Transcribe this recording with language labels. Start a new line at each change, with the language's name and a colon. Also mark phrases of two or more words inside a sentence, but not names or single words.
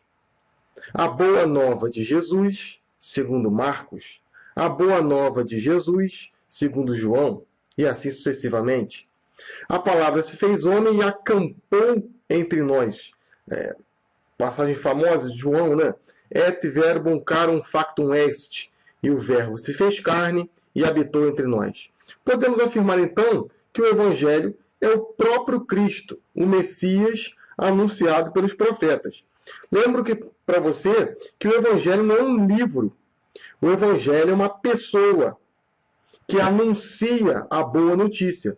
Portuguese: A Boa Nova de Jesus, segundo Marcos. A Boa Nova de Jesus, segundo João, e assim sucessivamente. A palavra se fez homem e acampou entre nós. Passagem famosa de João, né?
Latin: Et verbum carum factum est.
Portuguese: E o verbo se fez carne e habitou entre nós. Podemos afirmar, então, que o Evangelho é o próprio Cristo, o Messias anunciado pelos profetas. Lembro para você que o Evangelho não é um livro. O Evangelho é uma pessoa que anuncia a boa notícia.